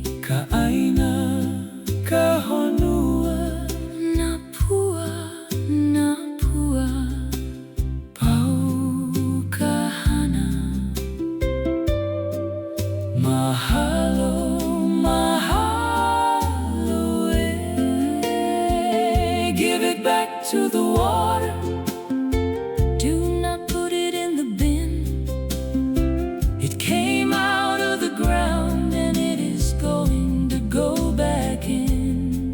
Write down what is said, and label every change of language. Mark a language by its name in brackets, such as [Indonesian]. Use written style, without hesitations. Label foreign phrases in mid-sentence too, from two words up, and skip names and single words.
[Hawaiian] ka aina, ka honua, Napua, Napua, pau ka hana. mahalo, mahalo [English] give it back to the water. Do not put it in the bin. It came out of the ground And it is going to go back in.